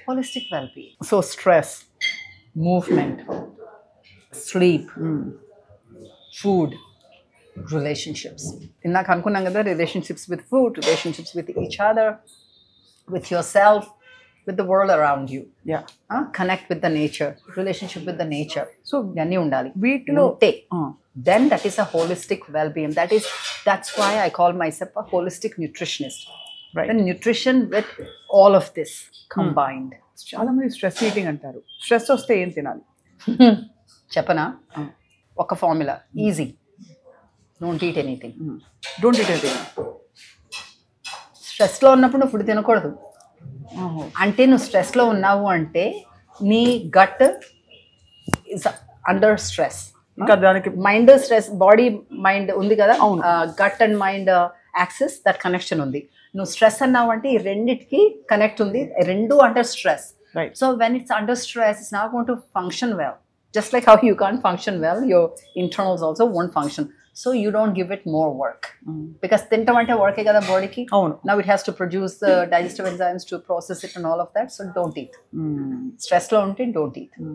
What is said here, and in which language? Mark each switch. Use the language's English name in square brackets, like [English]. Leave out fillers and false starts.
[English] Holistic wellbeing. So stress, movement, sleep, food, relationships. [Telugu] ఇందాక అనుకున్నాం కదా, [English] Relationships with food, relationships with each other, with yourself, with the world around you. Yeah. Connect with the nature, relationship with the nature. [Telugu] So ivanni undali veetlo. [English] Then that is a holistic well-being. That's why I call myself a holistic nutritionist. Right. And nutrition with all of this combined. [Telugu] చాలా మంది stress eating అంటారు. Stress వస్తే ఏం తినాలి చెప్పనా? ఒక formula, [English] Easy. Don't eat anything. [Telugu] స్ట్రెస్లో ఉన్నప్పుడు నువ్వు ఫుడ్ తినకూడదు. అంటే నువ్వు స్ట్రెస్లో ఉన్నావు అంటే నీ [English] Gut is under stress. [Telugu] ఇంకా దానికి మైండ్ స్ట్రెస్, బాడీ మైండ్ ఉంది కదా, [English] gut and mind axis that connection [Telugu] ఉంది. నువ్వు స్ట్రెస్ అన్నావు అంటే ఈ రెండిటికి కనెక్ట్ ఉంది, రెండు under stress. [English] Right. So when it's under stress, it's not going to function well. Just like how you can't function well, your internals also won't function. So you don't give it more work. [Telugu] Because తింటాం అంటే వర్కే కదా బాడీకి. [English] Now it has to produce the digestive enzymes to process it and all of that. So don't eat. Stress [Telugu] లో ఉంటే [English] don't eat.